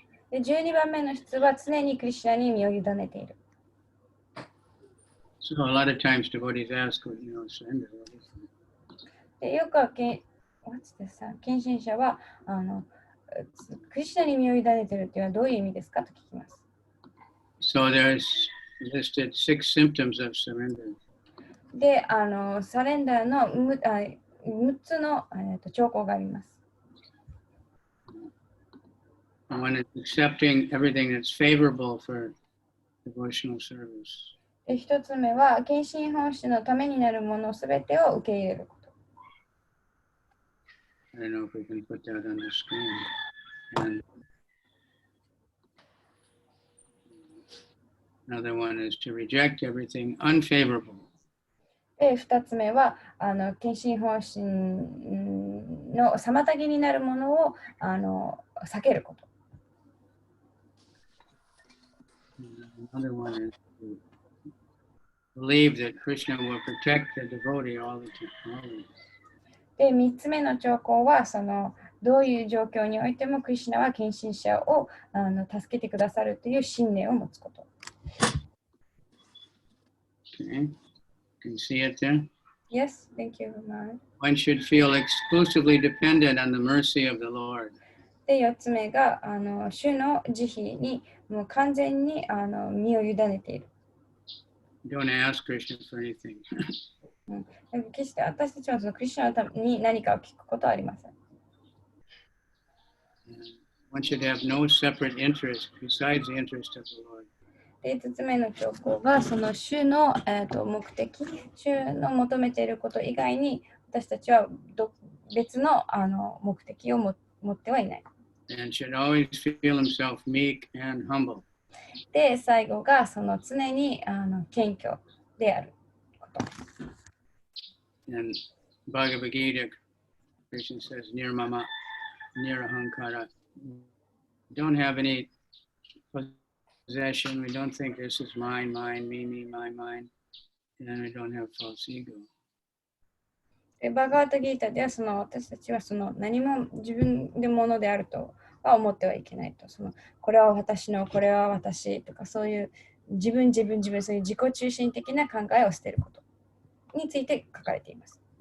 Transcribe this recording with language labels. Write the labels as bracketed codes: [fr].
[ja] で、12番目の質は常にクリシュナに身を委ねている。 [en] So a lot of times devotees ask, surrender. [ja] で、よくは献身者はクリシュナに身を委ねているというのはどういう意味ですかと聞きます。 [en] So there's listed 6 symptoms of surrender. [ja] で、サレンダーの6つの兆候があります。 [en] One is accepting everything that's favorable for devotional service. [ja] で、1つ目は献身奉仕のためになるものすべてを受け入れること。 [en] I don't know if we can put that on the screen. And another one is to reject everything unfavorable. [ja] で、2つ目は献身奉仕の妨げになるものを避けること。 [en] Another one is to believe that Krishna will protect the devotee all the time. [ja] で、3つ目の兆候はどういう状況においてもクリシュナは献身者を助けてくださるという信念を持つこと。 [en] Okay. Can you see it there? Yes, thank you very much. One should feel exclusively dependent on the mercy of the Lord. [ja] で、4つ目が主の慈悲にもう完全に身を委ねている。 [en] Don't ask Krishna for anything. [ja] 決して私たちはそのクリシュナのために何かを聞くことはありません。 [en] One should have no separate interest besides the interest of the Lord. [ja] で、5つ目の兆候がその主の、目的、主の求めていること以外に私たちは別の目的を持ってはいない。 [en] And should always feel himself meek and humble. [ja] で、最後がその常に謙虚であること。 [en] And Bhagavad Gita, Krishna says, Nirmama, Nirahankara. We don't have any possession. We don't think this is mine, me, mine. And we don't have false ego. [ja] で、バガータギータでは私たちは何も自分でものであるとは思ってはいけないと。これは私の、これは私とかそういう自分、そういう自己中心的な考えを捨てることについて書かれています。